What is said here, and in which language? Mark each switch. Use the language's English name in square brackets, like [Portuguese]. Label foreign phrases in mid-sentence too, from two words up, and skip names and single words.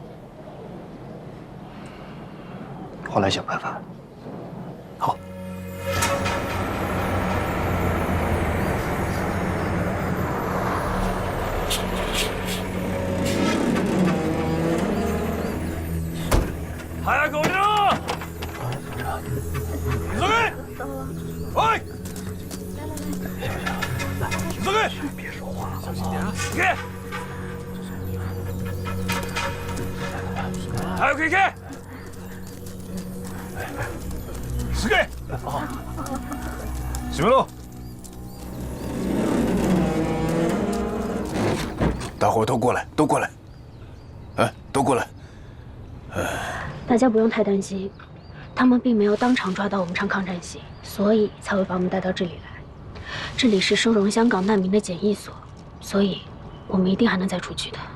[Chinese] 我来想办法。好。 [Japanese] 早く降りろ！急げ！おい！急げ！ [Chinese] 别说话，小心点啊！ [Japanese] 行け！早く行け！急げ！閉めろ！ [Chinese] 大伙都过来，都过来，哎，都过来。大家不用太担心，他们并没有当场抓到我们唱抗战戏，所以才会把我们带到这里来。这里是收容香港难民的检疫所，所以我们一定还能再出去的。